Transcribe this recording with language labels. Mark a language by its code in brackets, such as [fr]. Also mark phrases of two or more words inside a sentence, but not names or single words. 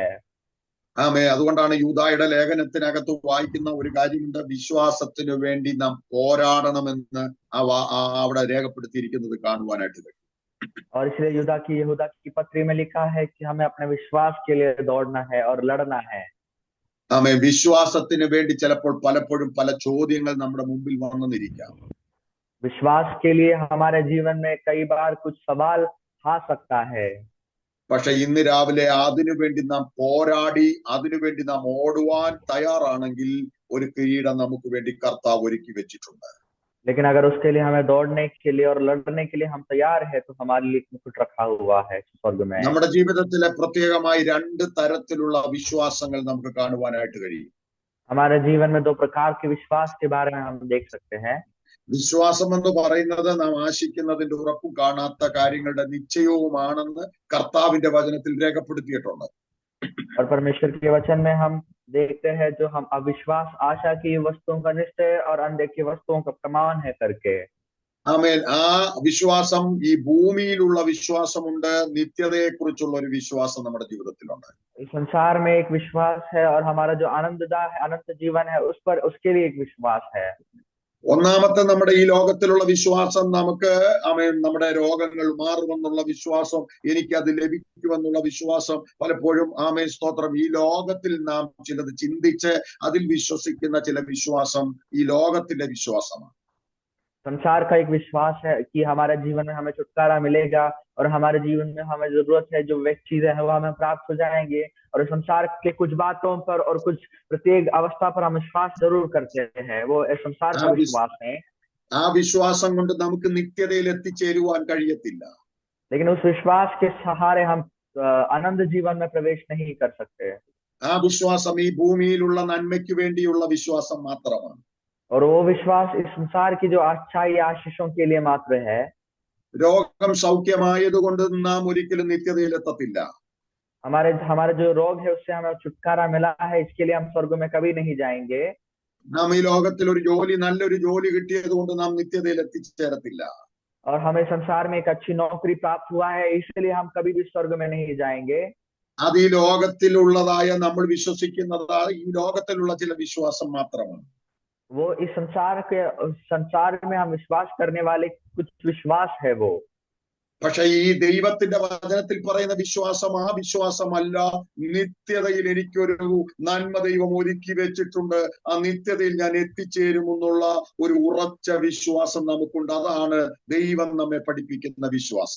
[ml] അതുകൊണ്ടാണ് യൂദായുടെ ലേഖനത്തിനകത്ത് വായിക്കുന്ന ഒരു കാര്യമുണ്ട്, വിശ്വാസത്തിനു വേണ്ടി നാം പോരാടണമെന്ന് അവിടെ രേഖപ്പെടുത്തിയിരിക്കുന്നത് കാണുവാനായിട്ട് കഴിയും. [hi] और इसलिए यहूदा की पत्री में लिखा है कि हमें अपने विश्वास के लिए दौड़ना है और लड़ना है। [ml] വിശ്വാസത്തിന് വേണ്ടി ചിലപ്പോൾ പലപ്പോഴും പല ചോദ്യങ്ങൾ നമ്മുടെ മുമ്പിൽ വന്നിരിക്കാം. [hi] विश्वास के लिए हमारे जीवन में कई बार कुछ सवाल आ सकता है, [ml] പക്ഷെ ഇന്ന് രാവിലെ അതിനുവേണ്ടി നാം പോരാടി അതിനുവേണ്ടി നാം ഓടുവാൻ തയ്യാറാണെങ്കിൽ ഒരു കിരീടം നമുക്ക് വേണ്ടി കർത്താവ് ഒരുക്കി വെച്ചിട്ടുണ്ട്. [hi] लेकिन अगर उसके लिए हमें दौड़ने के लिए और लड़ने के लिए हम तैयार है, तो हमारे लिए मुकुट रखा हुआ है स्वर्ग में। [ml] നമ്മുടെ ജീവിതത്തിലെ പ്രത്യേകമായി രണ്ട് തരത്തിലുള്ള വിശ്വാസങ്ങൾ നമുക്ക് കാണുവാനായിട്ട് കഴിയും. [hi] हमारे जीवन में दो प्रकार के विश्वास के बारे में हम देख सकते हैं। [ml] വിശ്വാസം എന്ന് പറയുന്നത് നാം ആശിക്കുന്നതിന്റെ ഉറപ്പും കാണാത്ത കാര്യങ്ങളുടെ നിശ്ചയവുമാണെന്ന് കർത്താവിന്റെ വചനത്തിൽ രേഖപ്പെടുത്തിയിട്ടുണ്ട്. [hi] और परमेश्वर के वचन में हम देखते हैं जो हम अविश्वास आशा की वस्तुओं का निश्चय और अनदेखी वस्तुओं का प्रमाण है करके। [ml] ആ വിശ്വാസം ഈ ഭൂമിയിലുള്ള വിശ്വാസമുണ്ട്, നിത്യതയെ കുറിച്ചുള്ള ഒരു വിശ്വാസം നമ്മുടെ ജീവിതത്തിലുണ്ട്. [hi] इस संसार में एक विश्वास है और हमारा जो आनंददायक अनंत जीवन है उस पर, उसके लिए एक विश्वास है। [ml] ഒന്നാമത്തെ നമ്മുടെ ഈ ലോകത്തിലുള്ള വിശ്വാസം നമുക്ക് നമ്മുടെ രോഗങ്ങൾ മാറുമെന്നുള്ള വിശ്വാസം, എനിക്കത് ലഭിക്കുമെന്നുള്ള വിശ്വാസം, പലപ്പോഴും സ്തോത്രം ഈ ലോകത്തിൽ നാം ചിലത് ചിന്തിച്ച് അതിൽ വിശ്വസിക്കുന്ന ചില വിശ്വാസം ഈ ലോകത്തിന്റെ വിശ്വാസമാണ്. [hi] संसार का एक विश्वास है कि हमारे जीवन में हमें छुटकारा मिलेगा और हमारे जीवन में हमें जरूरत है जो वे चीजें हैं वो हमें प्राप्त हो जाएंगे, और संसार के कुछ बातों पर और कुछ प्रत्येक अवस्था पर हम विश्वास जरूर करते हैं, वो संसार का विश्वास है। [ml] ആ വിശ്വാസം കൊണ്ട് നമുക്ക് നിത്യതയിൽ എത്തിച്ചേരുവാൻ കഴിയത്തില്ല. [hi] लेकिन उस विश्वास के सहारे हम आनंद जीवन में प्रवेश नहीं कर सकते। [ml] ആ വിശ്വാസം ഈ ഭൂമിയിലുള്ള നന്മയ്ക്ക് വേണ്ടിയുള്ള വിശ്വാസം മാത്രമാണ്. [hi] और वो विश्वास इस संसार की जो अच्छाई आशीषों के लिए मात्र है। [ml] രോഗം സൗഖ്യമായതുകൊണ്ട് നാം ഒരിക്കലും നിത്യതയിൽ എത്തത്തില്ല. [hi] हमारे जो रोग है उससे हमें छुटकारा मिला है, इसके लिए हम स्वर्ग में कभी नहीं जाएंगे। [ml] നാം ഈ ലോകത്തിൽ ഒരു ജോലി, നല്ലൊരു ജോലി കിട്ടിയത് കൊണ്ട് നാം നിത്യതയിൽ എത്തിച്ചേരത്തില്ല. [hi] और हमें संसार में एक अच्छी नौकरी प्राप्त हुआ है, इसलिए हम कभी भी स्वर्ग में नहीं जाएंगे। [ml] അത് ഈ ലോകത്തിലുള്ളതായ നമ്മൾ വിശ്വസിക്കുന്നതായ ഈ ലോകത്തിലുള്ള ചില വിശ്വാസം മാത്രമാണ്. [hi] वो इस संसार में हम विश्वास करने वाले कुछ विश्वास है वो। [ml] പക്ഷെ ഈ ദൈവത്തിന്റെ വചനത്തിൽ പറയുന്ന വിശ്വാസം ആ വിശ്വാസമല്ല. നിത്യതയിൽ എനിക്കൊരു നന്മ ദൈവം ഒരുക്കി വെച്ചിട്ടുണ്ട്, ആ നിത്യതയിൽ ഞാൻ എത്തിച്ചേരുമെന്നുള്ള ഒരു ഉറച്ച വിശ്വാസം നമുക്കുണ്ട്. അതാണ് ദൈവം നമ്മെ പഠിപ്പിക്കുന്ന വിശ്വാസം.